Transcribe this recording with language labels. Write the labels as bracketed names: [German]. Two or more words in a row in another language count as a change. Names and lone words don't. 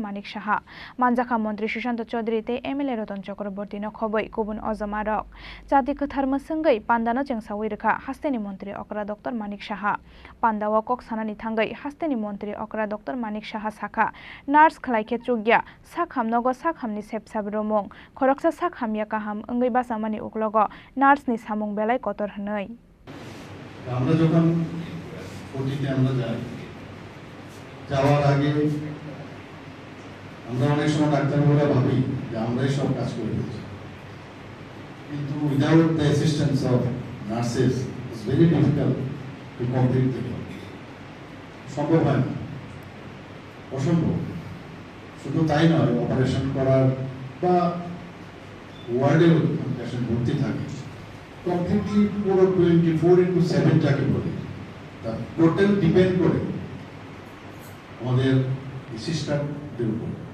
[Kok Borok] Manik Shaha Manjaka Montri Shushanto Chaudhary Te MLA Roton Chakraborty no Khoboi Kubun Ozomarok Jati Khathar Musungai Panda no Chengsawi Rekha Hasteni Montri Okra Dr. Manik Shaha Panda wa Kok Sanani Thangai Hasteni Montri Okra Dr. Manik Shaha Saka Nurse Khlaike Chugya Sakham Nogo Sakhamni Sepsab Romong Khoroksa Sakham Yakaham Angai Basamani Uklogo Nurse ni Samung Belai Kotor Hanoi [Bangla] আমরা যখন ওটিতে আমরা যাই যাওয়ার আগে আমরা অনেক সময় ডাক্তারবাবুরা ভাবি যে আমরাই সব কাজ করে দিচ্ছি কিন্তু [English] without the assistance of nurses it's very difficult to complete the job [Bangla] সম্ভব হয় না অসম্ভব শুধু তাই নয় অপারেশন করার বা ওয়ার্ডেও পেশেন্ট ভর্তি থাকে কমপ্লিটলি পুরো 24/7 যাকে বলে তা [English] total depend [Bangla] করে আমাদের সিস্টারদের উপর